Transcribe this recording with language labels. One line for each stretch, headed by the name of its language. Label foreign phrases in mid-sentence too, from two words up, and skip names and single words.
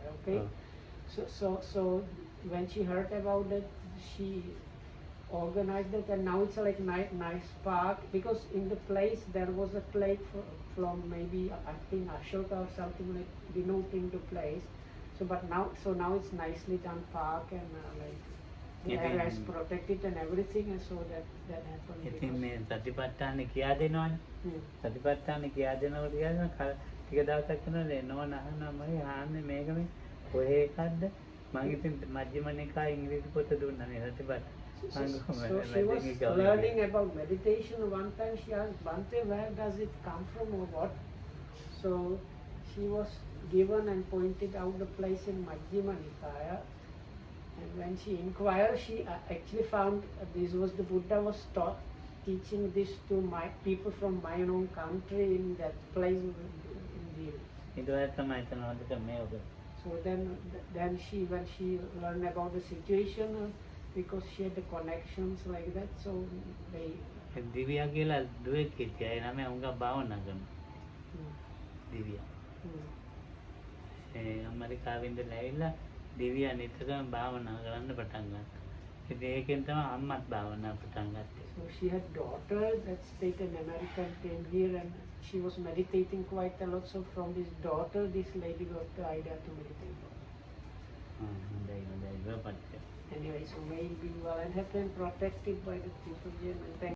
English: Okay, so when she heard about that, she organized it, and now it's like nice park, because in the place there was a plate from maybe I think Ashoka or something like denoting the place. So but now it's nicely done park and like the area is protected and everything, and so that happened.
Sinhala: ඉතින් මේ සතිපට්ඨාන කියා දෙනවනේ. සතිපට්ඨාන කියා දෙනකොට කියනවා ටික දවසක් යනකොට එනවා නහනවා මගේ ආන්නේ මේක මේ කොහේ එකක්ද මම ඉතින් මජ්ක්‍ධිම නිකායේ ඉංග්‍රීසි පොත දුන්නා නේ සතිපට්ඨාන.
English: So she was learning about meditation. One time she asked Bante, where does it come from or what? So she was given and pointed out the place in Majjhima Nikaya. And when she inquired, she actually found this was the Buddha was teaching this to my people from my own country in that place in the. So then when she learned about the situation, because she had the connections like that, so they.
Sinhala: දිව්‍යා කියලා දුවෙක් හිටියා. ඒ නම උංගා භාවනා කරනවා. දිව්‍යා. ඇමරිකාවෙන් ඉඳලා ඇවිල්ලා දිව්‍යා නිතරම භාවනා කරන්න පටන් ගත්තා. ඉතින් ඒකෙන් තමයි අම්මත් භාවනා පටන් ගත්තේ.
English: So she had daughter that stayed in America and came here, and she was meditating quite a lot. So from this daughter, this lady got the idea to meditate. Anyway, so may be well and happy and protected by the people here. And thank